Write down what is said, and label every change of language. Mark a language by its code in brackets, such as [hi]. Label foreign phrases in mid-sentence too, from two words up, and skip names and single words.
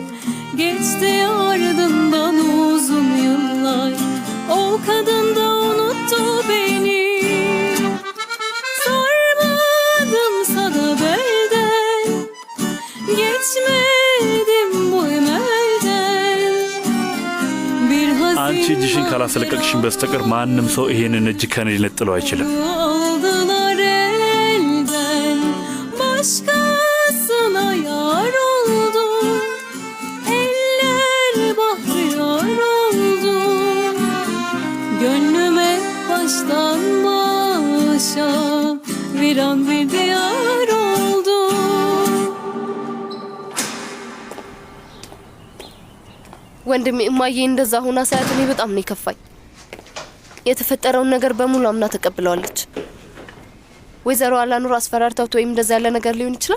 [tr] Geçti ardından uzun yıllar, o kadın da unuttu beni. Sarmadımsa da belden, geçmedim bu emelden. Bir [am] አንቺ እጅሽን ካላስለቀቅሽን በስተቀር ማንም ሰው ይሄንን እጅ ከኔ ሊነጥለው አይችልም። [tr] aldılar elden, başkasına yar oldu. Eller bahtiyar oldu. Gönlüme baştan başa viran bir diyar oldu. [am] ወንድሜ እማዬ እንደዛ ሆና ሳያት እኔ በጣም ነው የከፋኝ። የተፈጠረውን ነገር በሙሉ አምና ተቀብለዋለች። ወይዘሮ አላኑር አስፈራርተውት ወይም እንደዛ ያለ ነገር ሊሆን ይችላል።